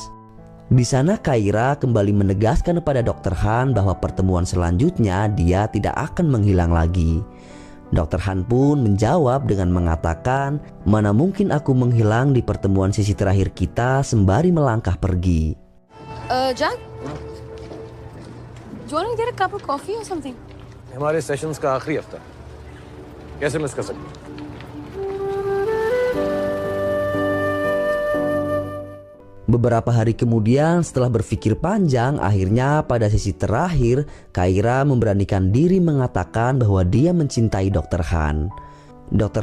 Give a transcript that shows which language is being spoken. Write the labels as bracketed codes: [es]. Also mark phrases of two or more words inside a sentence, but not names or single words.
[id] Di sana Kaira kembali menegaskan kepada Dr. Han bahwa pertemuan selanjutnya dia tidak akan menghilang lagi. Dr. Han pun menjawab dengan mengatakan, mana mungkin aku menghilang di pertemuan sesi terakhir kita, sembari melangkah pergi. [en] Jack, do you want to get a cup of coffee or something? [hi] हमारे सेशंस का आखिरी हफ्ता, कैसे मिस कर सकते? [id] Beberapa hari kemudian setelah berpikir panjang, akhirnya pada sesi terakhir Kaira memberanikan diri mengatakan bahwa dia mencintai Dr. Han. Dr.